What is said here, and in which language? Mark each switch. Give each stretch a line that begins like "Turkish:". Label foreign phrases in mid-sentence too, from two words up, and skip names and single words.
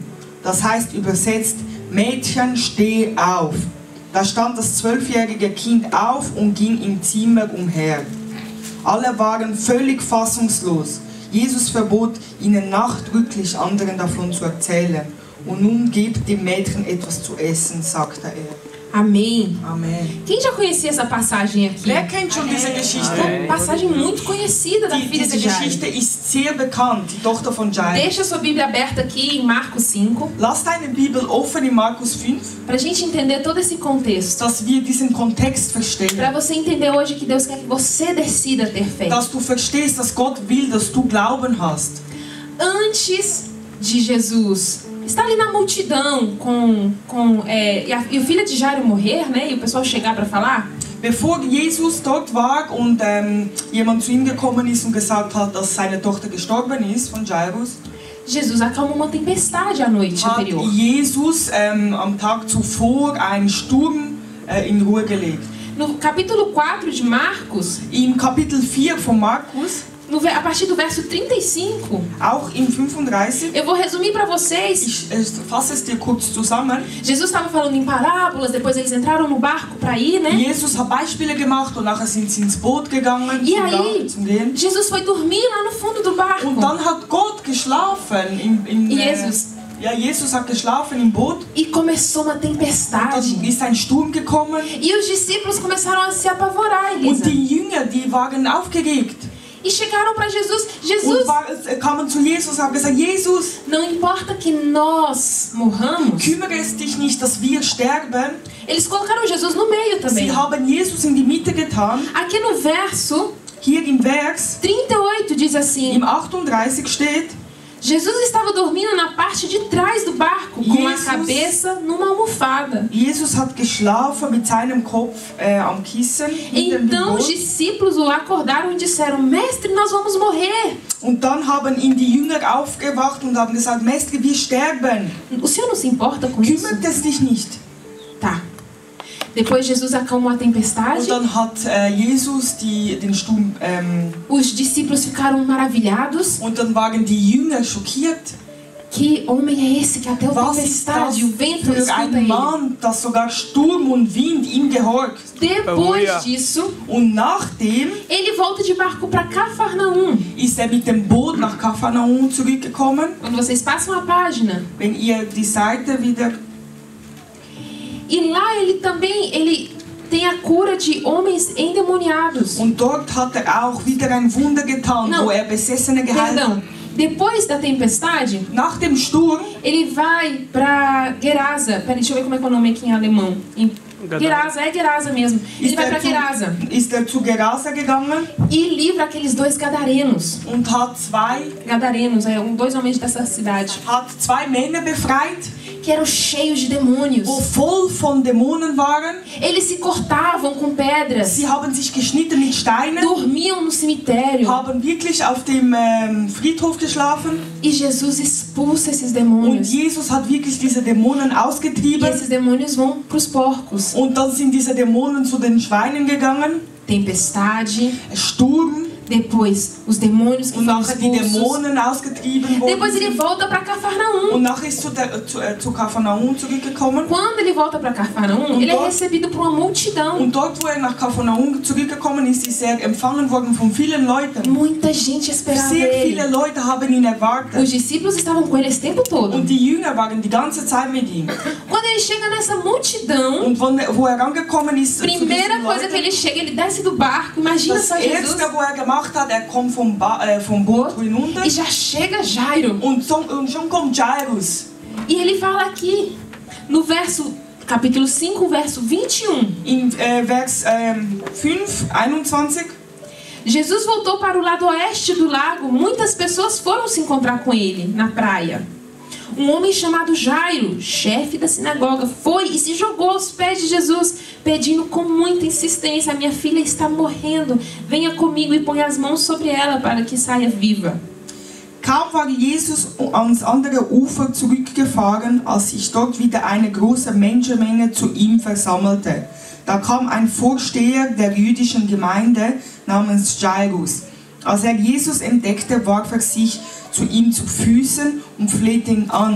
German: Das heißt übersetzt: Mädchen, steh auf. Da stand das 12-jährige Kind auf und ging im Zimmer umher. Alle waren völlig fassungslos. Jesus verbot ihnen nachdrücklich, anderen davon zu erzählen. Und nun gebt dem Mädchen etwas zu essen, sagte er.
Portuguese: Amém.
German: Amen.
Portuguese: Quem já conhecia essa passagem aqui?
German: Wer kennt schon diese Geschichte?
Portuguese: Passagem muito conhecida da filha
German: Diese
Portuguese: de Jairo.
German: Geschichte ist sehr bekannt, die Tochter von Jairo.
Portuguese: Deixa sua Bíblia aberta aqui em Marcos 5,
German: Lass deine Bibel offen in Markus 5,
Portuguese: para a gente entender todo esse contexto.
German: dass wir diesen Kontext
Portuguese: Para
German: verstehen.
Portuguese: você entender hoje que Deus quer que você decida ter fé.
German: Dass du verstehst, dass Gott will, dass du Glauben hast.
Portuguese: Antes de Jesus está ali na multidão e o filho de Jairo morrer, né? E o pessoal chegar para falar.
German: Bevor Jesus dort war und jemand zu ihm gekommen ist und gesagt hat, dass seine Tochter gestorben ist von Jairus,
Portuguese: Jesus acalmou uma tempestade à noite
German: hat
Portuguese: anterior.
German: Jesus am Tag zuvor einen Sturm in Ruhe gelegt.
Portuguese: No capítulo 4 de Marcos,
German: Im Kapitel 4 von Markus,
Portuguese: a partir do verso 35,
German: auch im 35,
Portuguese: eu vou resumir para vocês.
German: ich fasse es dir kurz zusammen.
Portuguese: Jesus estava falando em parábolas, depois eles entraram no barco para ir, né?
German: Jesus hat Beispiele gemacht und nachher sind sie ins Boot gegangen
Portuguese: E aí,
German: zum Gehen.
Portuguese: Jesus foi dormir lá no fundo do barco.
German: Und dann hat Gott geschlafen Jesus. Ja, Jesus hat geschlafen im Boot.
Portuguese: E começou uma
German: Dann
Portuguese: tempestade.
German: ist ein Sturm gekommen
Portuguese: E os discípulos começaram a se apavorar,
German: und Elisa. die Jünger, die waren aufgeregt
Portuguese: E chegaram para Jesus.
German: und Jesus, kamen zu Jesus und haben gesagt, Jesus,
Portuguese: não importa que nós morramos.
German: kümmere es dich nicht, dass wir sterben.
Portuguese: Eles colocaram Jesus no meio também.
German: Sie haben Jesus in die Mitte getan.
Portuguese: Aqui no verso
German: Hier im Vers,
Portuguese: 38 diz assim:
German: im 38 steht,
Portuguese: Jesus estava dormindo na parte de trás do barco, com a
German: Jesus-
Portuguese: cabeça numa almofada.
German: Jesus hat geschlafen mit seinem Kopf am Kissen hinter dem
Portuguese: Então os
German: Boot.
Portuguese: discípulos o acordaram e disseram: Mestre, nós vamos morrer.
German: Und dann haben ihn die Jünger aufgewacht und haben gesagt, Mestre, wir sterben.
Portuguese: O senhor não se importa com isso?
German: Kümmert es dich nicht?
Portuguese: Tá. Depois Jesus acalmou a tempestade.
German: Und dann hat Jesus den Sturm
Portuguese: Os discípulos ficaram maravilhados.
German: und dann waren die Jünger schockiert.
Portuguese: Que homem é esse que até a
German: Was ist das
Portuguese: tempestade e o vento
German: für
Portuguese: escuta
German: ein
Portuguese: ele?
German: Mann, dass sogar Sturm und Wind ihm gehorcht?
Portuguese: Depois disso,
German: Und nachdem
Portuguese: ele volta de barco para Cafarnaum.
German: ist er mit dem Boot nach Kapernaum zurückgekommen.
Portuguese: Quando vocês passam a página.
German: Wenn ihr die Seite wieder...
Portuguese: E lá ele tem a cura de homens endemoniados.
German: Und dort hat er auch wieder ein Wunder getan,
Portuguese: Não.
German: wo er Besessene geheilt hat.
Portuguese: Perdão. Depois da tempestade,
German: Nach dem Sturm
Portuguese: ele vai para Gerasa. Peraí, deixa eu ver como é que é o nome aqui em alemão. Gerasa, é Gerasa mesmo. Ele vai para Gerasa
German: ist er zu Gerasa gegangen
Portuguese: e livra aqueles dois gadarenos.
German: und hat
Portuguese: Gadarenos, dois homens dessa cidade,
German: zwei Männer befreit,
Portuguese: que eram cheios de demônios.
German: wo voll von Dämonen waren.
Portuguese: Eles se cortavam com pedras,
German: Sie haben sich geschnitten mit Steinen,
Portuguese: dormiam no cemitério.
German: haben wirklich auf dem Friedhof geschlafen.
Portuguese: E Jesus expulsa esses
German: Und
Portuguese: demônios.
German: Jesus hat wirklich diese Dämonen
Portuguese: E
German: ausgetrieben.
Portuguese: esses demônios vão para os porcos.
German: Und dann sind diese Dämonen zu den Schweinen gegangen.
Portuguese: Tempestade.
German: Sturm.
Portuguese: Depois, os demônios que
German: Und
Portuguese: foram
German: dann sind die
Portuguese: expulsos.
German: Dämonen ausgetrieben worden.
Portuguese: Depois ele volta para Cafarnaum.
German: Und nachher ist zu Kapernaum zurückgekommen.
Portuguese: Quando ele volta para Cafarnaum, ele é recebido por uma multidão.
German: Und dort, wo er nach Kapernaum zurückgekommen ist, ist er empfangen worden von vielen Leuten.
Portuguese: Muita gente esperava
German: Sehr
Portuguese: ele.
German: viele Leute haben ihn erwartet.
Portuguese: Os discípulos estavam com ele esse tempo todo.
German: Und die Jünger waren die ganze Zeit mit ihm.
Portuguese: Quando ele chega nessa multidão,
German: Und wo er angekommen ist, zu
Portuguese: primeira
German: diesen
Portuguese: coisa que
German: Leuten,
Portuguese: ele chega, ele desce do barco. Imagina
German: das
Portuguese: só Jesus.
German: erste, wo er gemacht hat, er kommt vom Boot hinunter.
Portuguese: E já chega Jairo.
German: Und schon kommt Jairus.
Portuguese: E ele fala aqui, no verso, capítulo 5, verso 21.
German: In Vers 5, 21.
Portuguese: Jesus voltou para o lado oeste do lago. Muitas pessoas foram se encontrar com ele na praia. Um homem chamado Jairo, chefe da sinagoga, foi e se jogou aos pés de Jesus, pedindo com muita insistência: minha filha está morrendo, venha comigo e ponha as mãos sobre ela para que saia viva.
German: Kaum war Jesus ans andere Ufer zurückgefahren, als sich dort wieder eine große Menschenmenge zu ihm versammelte. Da kam ein Vorsteher der jüdischen Gemeinde namens Jairus. Als er Jesus entdeckte, warf er sich zu ihm zu Füßen und flehte ihn an.